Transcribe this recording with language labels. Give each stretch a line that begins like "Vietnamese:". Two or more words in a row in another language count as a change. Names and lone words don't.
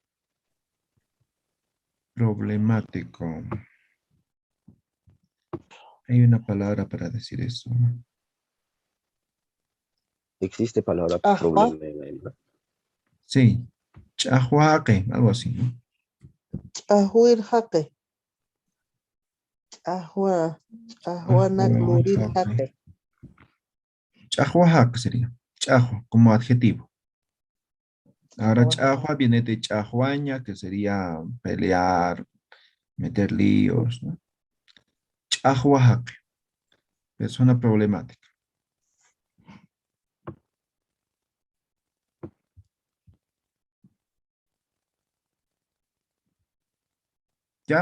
Spanish: Problemático. Hay una palabra para decir eso, ¿no? ¿Existe palabra Ajá. problema? Sí, chahuaque, algo así, ¿no?
Aymara: Ahuir jaque. Ahua.
Spanish: Ahuanaclurir Chahuaque. jaque. Chahuajaque sería. Chahua, como adjetivo. Ahora, Ahua. chahua viene de chahuaña, que sería pelear, meter líos, ¿no? Chahuajaque, persona problemática. ¿Ya?